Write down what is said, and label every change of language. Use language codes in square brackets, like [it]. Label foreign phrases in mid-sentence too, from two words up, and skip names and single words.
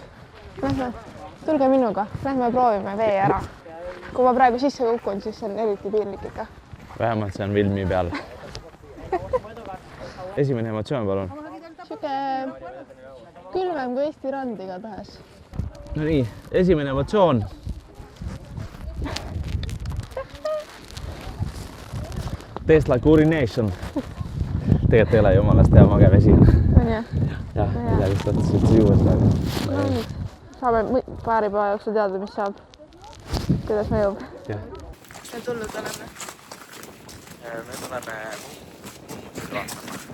[et] Lähme, tulge minuga. Lähme proovime vee ära. Kui ma praegu sisse kukun, siis see on eriti piirlik ikka. Vähemalt see on filmi peal. Esimene emotsioon, palun. Siuke külmem kui Eesti rand igatahes. No nii, esimene emotsioon. [en] Tastes like urination. [et] Tegelikult ei ole jumalast hea mage vesi. On jah? Jah, mida vist võttis juues praegu. Saame paari päeva jooksul teada, mis saab. Kuidas mõjub? Jah. Mis me tulnud oleme? Me tuleme vaatama.